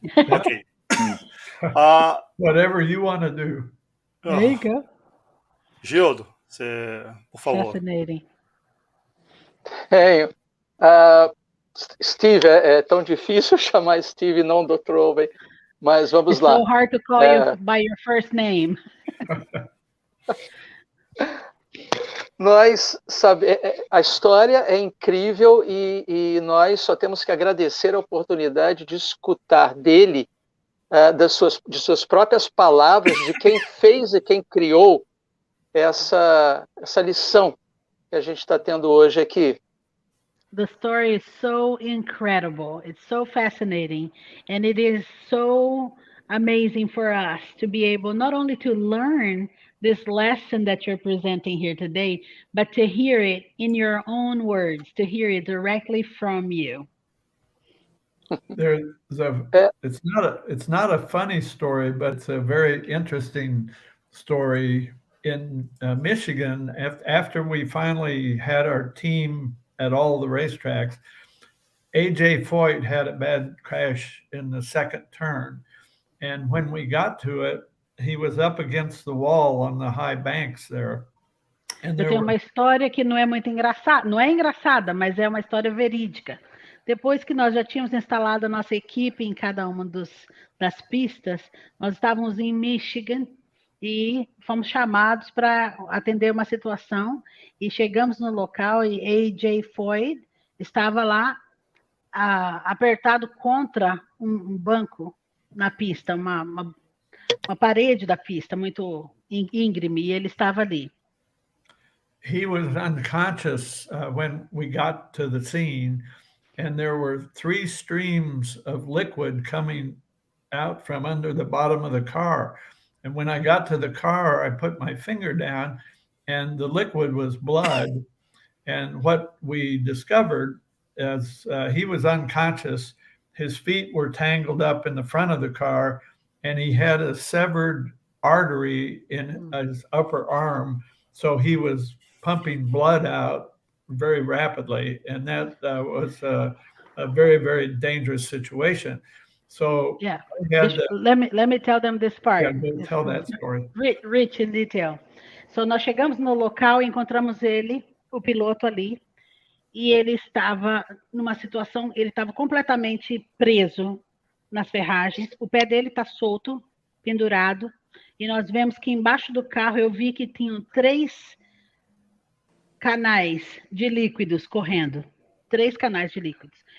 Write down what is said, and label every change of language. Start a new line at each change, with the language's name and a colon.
English: Ok. Whatever you want to do. There you go.
Portuguese: Gildo, por favor.
English: Fascinating.
Portuguese: Hey, Steve, é tão difícil chamar Steve, não Dr. Olvey, mas vamos lá.
English: It's so hard to call you by your first name.
Portuguese: Nós a história é incrível e nós só temos que agradecer a oportunidade de escutar dele, de suas próprias palavras, de quem fez e quem criou essa lição que a gente está tendo hoje aqui.
English: The story is so incredible. It's so fascinating. And it is so amazing for us to be able not only to learn this lesson that you're presenting here today, but to hear it in your own words, to hear it directly from you. It's not a funny story, but it's a very interesting story. In Michigan, after we finally had our team at all the racetracks, A.J. Foyt had a bad crash in the second turn. And when we got to it, he was up against the wall on the high banks there.
Portuguese: Eu tenho uma história que não é muito engraçada, não é engraçada, mas é uma história verídica. Depois que nós já tínhamos instalado a nossa equipe em cada uma das pistas, nós estávamos em Michigan e fomos chamados para atender uma situação e chegamos no local e A.J. Foyt estava lá apertado contra um banco na pista, uma parede da pista muito íngreme, e ele estava ali.
English: He was unconscious when we got to the scene, and there were 3 streams of liquid coming out from under the bottom of the car. And when I got to the car, I put my finger down, and the liquid was blood. And what we discovered is he was unconscious. His feet were tangled up in the front of the car, and he had a severed artery in his upper arm. So he was pumping blood out very rapidly. And that was a very, very dangerous situation. So yeah, let me tell them this part. Yeah, tell that story. Rich in detail.
Portuguese: So nós chegamos no local e encontramos ele, o piloto ali, e ele estava numa situação, ele estava completamente preso nas ferragens, o pé dele está solto, pendurado, e nós vemos que embaixo do carro eu vi que tinham 3 canais de líquidos correndo, 3 canais de líquidos.